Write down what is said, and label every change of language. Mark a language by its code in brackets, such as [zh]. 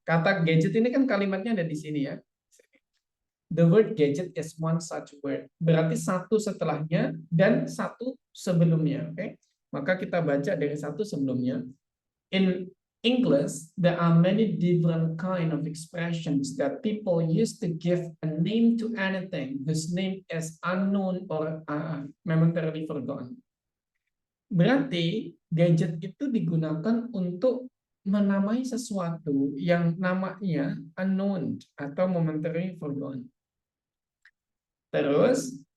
[id] Kata gadget ini kan kalimatnya ada di sini ya. [en] The word gadget is one such word. [id] Berarti satu setelahnya dan satu sebelumnya. Okay? Maka kita baca dari satu sebelumnya. [en] In English, there are many different kind of expressions that people use to give a name to anything whose name is unknown or momentarily forgotten. [id] Berarti gadget itu digunakan untuk menamai sesuatu yang namanya unknown atau momentarily forgotten. Terus